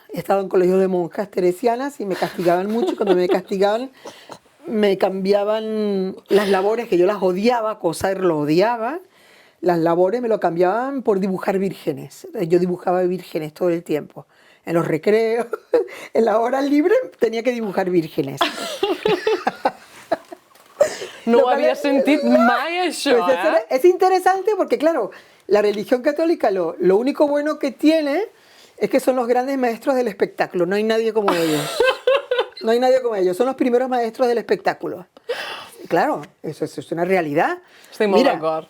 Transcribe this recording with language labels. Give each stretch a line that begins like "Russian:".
Spanish: He estado en colegios de monjas teresianas y me castigaban mucho. Cuando me castigaban, me cambiaban las labores, que yo las odiaba, coser lo odiaba. Las labores me lo cambiaban por dibujar vírgenes. Yo dibujaba vírgenes todo el tiempo. En los recreos, en las horas libres, tenía que dibujar vírgenes.
Catalan: No ho havia sentit mai, això,
Spanish: pues es interesante porque, claro, la religión católica lo único bueno que tiene es que son los grandes maestros del espectáculo. No hay nadie como ellos. No hay nadie como ellos. Son los primeros maestros del espectáculo. Claro, eso es una realidad. Estoy muy de acuerdo.